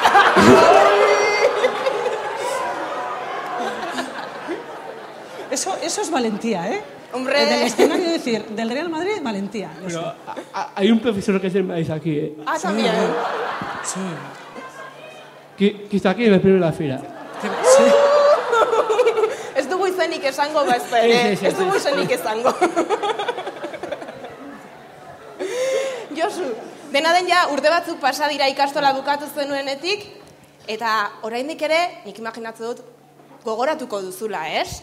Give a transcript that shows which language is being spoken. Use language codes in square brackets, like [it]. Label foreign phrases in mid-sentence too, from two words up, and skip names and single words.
[es] Eso es valentía, ¿eh? Hombre. Del escenario decir, del Real Madrid, valentía. Pero hay un profesor que es del Madrid aquí, ¿eh? Ah, también. Sí. Que está aquí en la primera fila. Sí. [eu] Ez dugu izenik esango, bazpere. Ez dugu izenik esango. Josu, dena den ja urte batzuk pasa dira ikastola bukatu zenuenetik, eta oraindik ere, nik imaginatzen dut, gogoratuko duzula, ez?